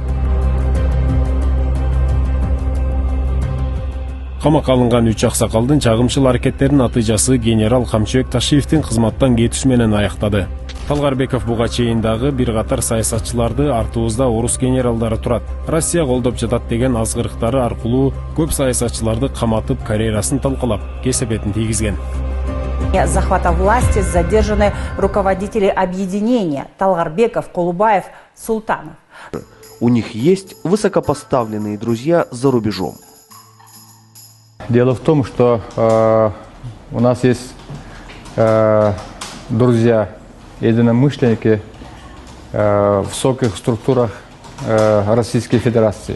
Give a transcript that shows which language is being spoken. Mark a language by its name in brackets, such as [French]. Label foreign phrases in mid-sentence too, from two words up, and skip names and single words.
[Kyrgyz] Камакка алынган 3 аксакалдын чагымчыл аракеттеринин натыйжасы генерал Камчыбек Ташиевдин кызматтан кетүүсү менен аяктады. Талгарбеков буга чейин дагы бир катар саясатчыларды артыбызда орус генералдары турат, Россия колдоп жатат деген азгырыктары аркылуу көп саясатчыларды каматып, карьерасын талкалап, кесепетин тийгизген. [Russian] Захвата власти задержаны руководители объединения Талгарбеков, Кулубаев, Султанов. У них есть высокопоставленные друзья за рубежом. Дело в том, что у нас есть друзья, единомышленники в высоких структурах Российской Федерации.